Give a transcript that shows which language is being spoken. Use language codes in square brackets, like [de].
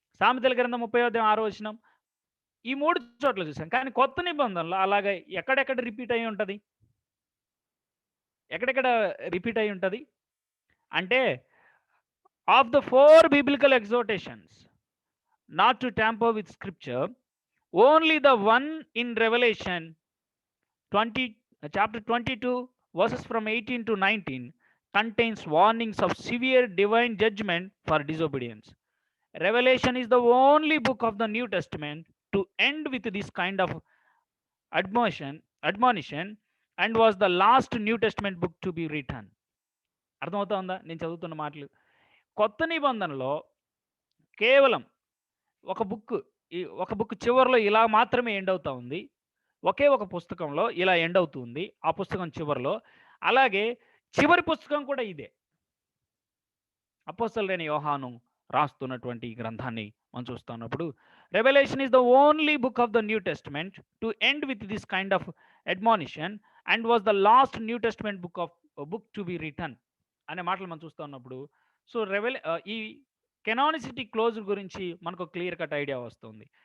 [te] సామెతల గ్రంథం 30వ అధ్యాయం 6వ వచనం. ఈ 3 చోట్ల చూసాం. కానీ కొత్త నిబంధనలో అలాగా ఎక్కడెక్కడ రిపీట్ అయ్యి ఉంటది? ఎక్కడెక్కడ రిపీట్ అయ్యి ఉంటది? [en] అంటే of the 4 biblical exhortations not to tamper with scripture, only the one in Revelation 20 chapter 22 verses from 18 to 19 contains warnings of severe divine judgment for disobedience. Revelation is the only book of the New Testament to end with this kind of admonition and was the last New Testament book to be written. [te] అర్థమవుతా ఉందా నేను చదువుతున్న మాటలు? కొత్త నిబంధనలో కేవలం ఒక book చివరిలో ఇలా మాత్రమే ఎండ్ అవుతా ఉంది. ఒకే ఒక పుస్తకంలో ఇలా ఎండ్ అవుతుంది ఆ పుస్తకం చివరిలో. అలాగే చివరి పుస్తకం కూడా ఇదే. అపోస్తలుడైన యోహాను రాస్తున్నటువంటి ఈ గ్రంథాన్ని మనం చూస్తున్నప్పుడు [en] Revelation is the only book of the New Testament to end with this kind of admonition and was the last New Testament book to be written [te] అనే మాటలు మనం చూస్తూ ఉన్నప్పుడు సో ఈ కెనానిసిటీ క్లోజ్ గురించి మనకు క్లియర్ కట్ ఐడియా వస్తుంది.